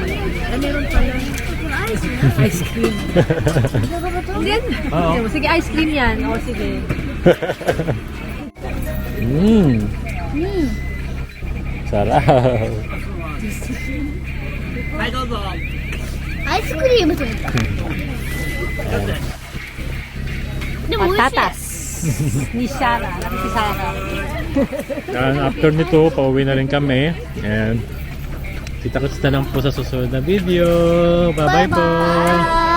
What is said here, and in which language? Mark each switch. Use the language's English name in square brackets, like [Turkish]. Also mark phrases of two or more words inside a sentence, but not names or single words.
[Filipino] Meron pala. [English] Ice cream. [Filipino] Yan. Oo. Sige, [English] ice cream [Filipino] yan. O, sige. Sarap. [English] ice cream [Japanese] でも美味しい [Filipino] Patatas. Ni Shara. Si Shara. And after nito, pauwi na rin kami. And kita-kits na lang po sa susunod na video. Bye-bye po!